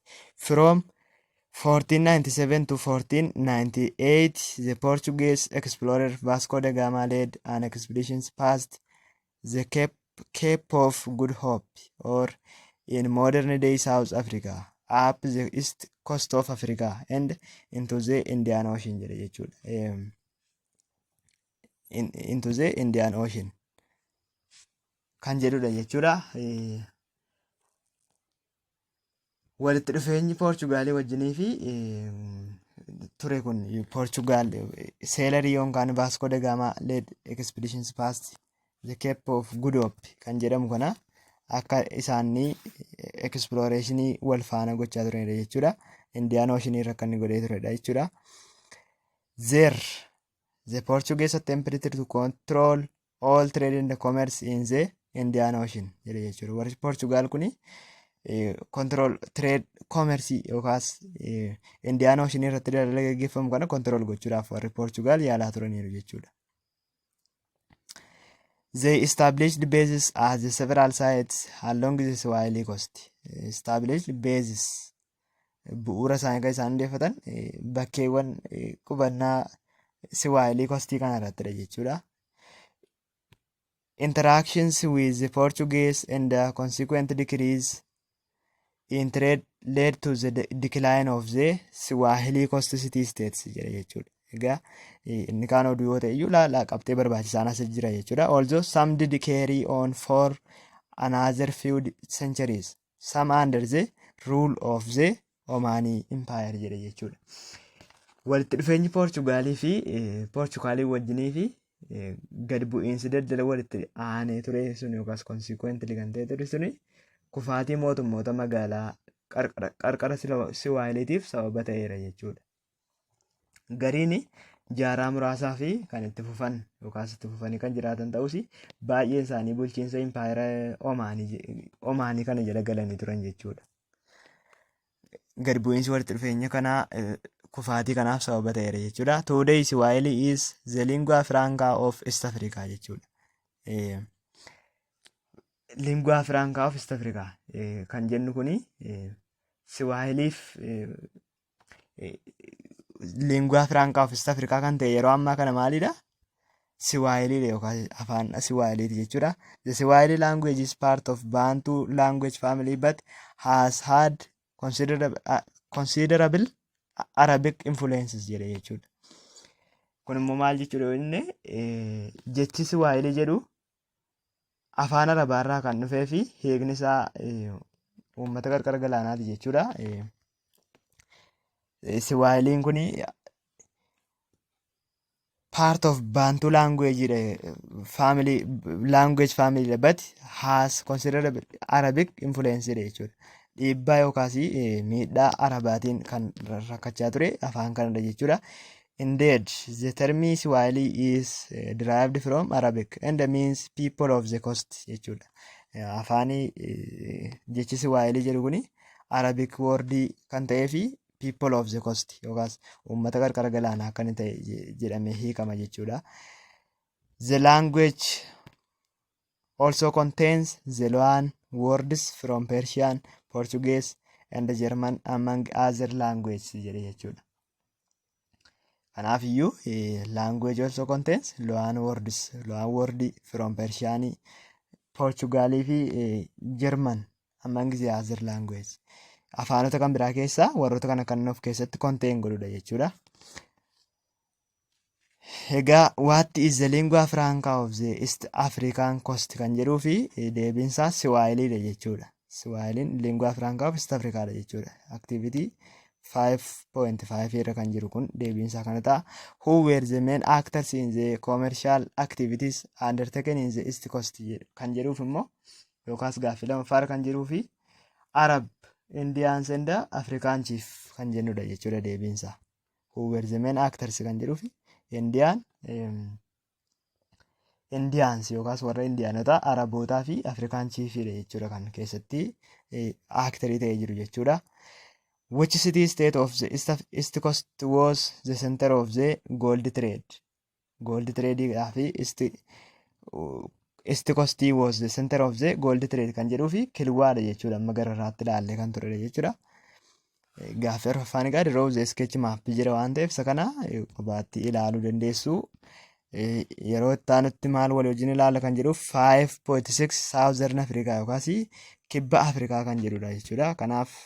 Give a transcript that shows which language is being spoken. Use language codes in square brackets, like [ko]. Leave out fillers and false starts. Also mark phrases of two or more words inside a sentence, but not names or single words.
[en] From 1497 to 1498, the Portuguese explorer Vasco da Gama led an expedition past the Cape of Good Hope, or in modern day South Africa, up the east coast of Africa and into the Indian Ocean [om] jedha jechuudha. [en] Into the Indian Ocean [om] kan jedhudha jechuudha. Walitti dhufeenyi Poorchugaalii wajjinii fi ture kun Poorchugaal seelarii yookaan [en] Vasco da Gama led expeditions past the Cape of Good Hope [om] kan jedhamu kana akka isaanii explorationii wal faana gochaa turanidha jechuudha. Indian Ocean irra kan inni godhee turedha jechuudha. [en] There the Portuguese attempted to control all trade and commerce in the Indian Ocean [om] jedha jechuudha. Warri Poorchugaal kuni [en] control trade commerce [om] yookaas Indian Ocean irratti daldala gaggeeffamu kana control gochuudhaaf warri Poorchugaal yaalaa turaniiru jechuudha. [en] They established bases at the several sites along the Swahili coast. Established bases [om] bu'uura isaanii kan isaan hundeeffatan bakkeewwan qubannaa Swahili coastii kana irrattidha jechuudha. [en] Interactions with the Portuguese and the consequent decrease in trade led to the decline of the Swahili coast city states [om] jedha jechuudha. Egaa inni kaan oduu yoo ta'e iyyuu laala qabxee barbaachisaan as jira jechuudha. [en] Also some did carry on for another few centuries, some under the rule of the Omani Empire [om] jedha jechuudha. Walitti dhufeenyi Poorchugaalii fi Poorchugaalii wajjinii fi gad bu'iinsi daldala walitti aanee ture sun yookaas consequently kan ta'e ture suni kufaatii mootummoota magaalaa qarqara Siwaahiliitiif sababa ta'eera jechuudha. Gariin jaaraa muraasaa fi kan itti fufan yookaas itti fufanii kan jiraatan ta'us baay'een isaanii bulchiinsa impaayera Omaanii kana jala galanii turan jechuudha. Gad bu'iinsi walitti dhufeenya kanaa kufaatii kanaaf sababa ta'eera jechuudha. [en] Today Swahili is the lingua franca of East Africa jechuudha. Lingua franca of East Africa [om] kan jennu kuni Swahiliif [en] lingua franca of East Africa [om] kan ta'e yeroo ammaa kana maalidha? Swahiliidha yookaan afaan Swahiliiti jechuudha. [en] The Swahili language is part of Bantu language family but has had considerable Arabic influences [om] jedha jechuudha. Kun immoo maal jechuudha inni jechi Swahili jedhu afaan Arabaarraa kan dhufee fi hiikni isaa uummata qarqara galaanaati jechuudha. Swahiliin kuni [en] part of Bantu language family but has considerable Arabic influence [om] jechuudha. Dhiibbaa yookaas miidhaa Arabaatiin kan rakkachaa ture afaan kanadha jechuudha. [en] Indeed, the term Swahili is derived from Arabic and means people of the coast jechuudha. [om] Afaanii jechi Swahili jedhu kuni [en] Arabic word [om] kan ta'ee fi [en] people of the coast [om] yookaas uummata qarqara galaanaa kan ta'e jedhamee hiikama jechuudha. [en] The language also contains the loan words from Persian, Portuguese, and German among other languages [om] jedhe jechuudha. [en] Kanaafiyyuu language also contains loan word from Persian, Portugal fi German among the other language. [om] Afaanota kan biraa keessaa warroota kana kan of keessatti contain godhudha jechuudha. [en] Egaa what is the lingua franca of the East African coast [om] kan jedhuu fi deebiinsaa Swahiliidha jechuudha. Swahiliin [en] lingua franca of East Africaadha [om] jechuudha. Activity 5.5 irra kan jiru kun deebiinsaa kana ta'a. [en] Who were the main actors in the commercial activities undertaken in the East Coast [om] kan jedhuuf immoo yookaas gaaffii lamaffaarra kan jiruu fi [en] Arab, Indians and African chief [om] kan jennudha jechuudha deebiinsaa. [en] Who were the main actors [om] kan jedhuu fi Indians yookaas warra Indiyaanota, Arabootaa fi Afrikaan chiifiidha jechuudha kan keessatti actorii ta'ee jiru jechuudha. [en] Which city state of the East Coast was the center of the gold trade? Gold trade fi East Coast was the center of the gold trade [om] kan jedhuu fi Kilwaadha jechuudha. Amma gara irraatti ilaallee kan turedha jechuudha. Gaaffii arfaffaan egaa dirroo [en] sketch map [om] jira waan ta'eef isa kana qobaatti ilaaluu dandeessu. Yeroo itti aanutti maal walii wajjin ilaalla kan jedhu 5.6 Southern Africa yookaas kibba Afrikaa kan jedhudha jechuudha.